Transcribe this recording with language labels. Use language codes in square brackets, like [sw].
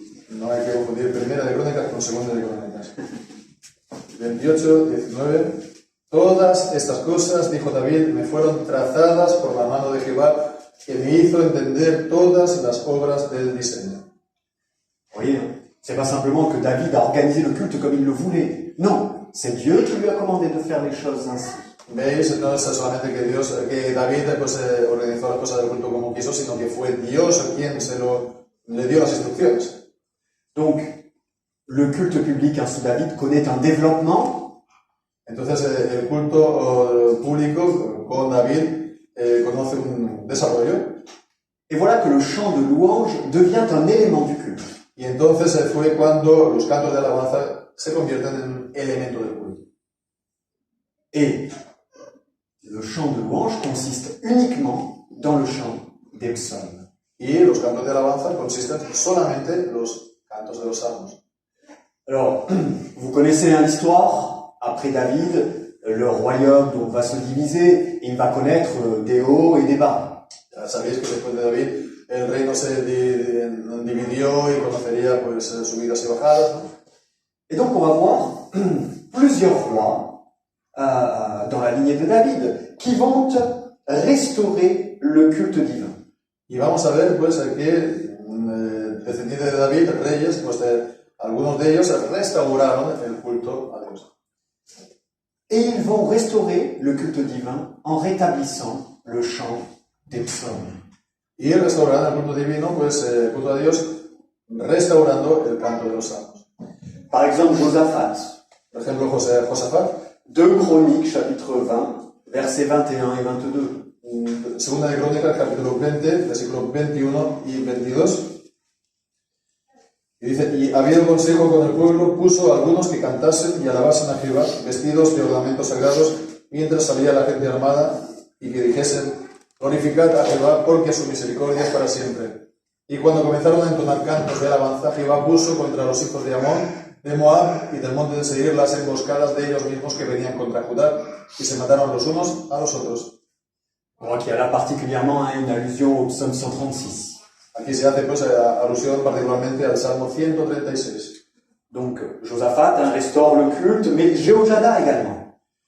[es] No hay que confundir Primera de Crónicas con Segunda de Crónicas. 28, 19. Todas estas cosas, dijo David, me fueron trazadas por la mano de Jehová, que me hizo entender todas las obras del diseño. [fr] Vous voyez, c'est pas simplement que David a organisé le culte comme il le voulait. Non, c'est Dieu qui lui a commandé de faire les choses ainsi. [es] ¿Veis? No es solamente que David organizó las cosas del culto como quiso, sino que fue Dios quien le dio las instrucciones. [fr] Donc, le culte public sous David connaît un développement. [es] Entonces, el culto público con David conoce un desarrollo. [fr] Et voilà que le chant de louange devient un élément du culte. [es] Y entonces fue cuando los cantos de alabanza se convierten en un elemento del culto. [fr] Et le chant de louange consiste uniquement dans le chant des psaumes. [es] Y los cantos de alabanza consisten solamente en los cantos de los salmos. [fr] Alors, vous connaissez l'histoire. Après David, le royaume donc, va se diviser et il va connaître des hauts et des bas. [es] Ya sabéis que después de David el reino se dividió y conocería pues subidas y bajadas, ¿no? [fr] Et donc on va voir plusieurs rois dans la lignée de David qui vont restaurer le culte divin. [es] Y vamos a ver pues que descendientes de David, reyes, pues algunos de ellos restauraron el culto a Dios. [fr] Et ils vont restaurer le culte divin en rétablissant le chant des psaumes. [es] Y restaurarán el culto divino, pues el culto a Dios, restaurando el canto de los salmos. [fr] Par exemple, Josaphat. [es] Por ejemplo, Josafat, [fr] 2 Chroniques, chapitre 20, versets 21 et 22. [es] Segunda de Crónicas, capítulo 20, versículos 21 y 22. Y dice, y habiendo consejo con el pueblo, puso a algunos que cantasen y alabasen a Jehová, vestidos de ornamentos sagrados, mientras salía la gente armada, y que dijesen, glorificad a Jehová, porque su misericordia es para siempre. Y cuando comenzaron a entonar cantos de alabanza, Jehová puso contra los hijos de Amón, de Moab y del monte de Seir las emboscadas de ellos mismos que venían contra Judá, y se mataron los unos a los otros. [fr] On voit qu'il y a là particulièrement une allusion au psaume 136. [es] Aquí se hace pues alusión particularmente al Salmo 136. [fr] Donc Josaphat restaure le culte, mais Jéhojada également.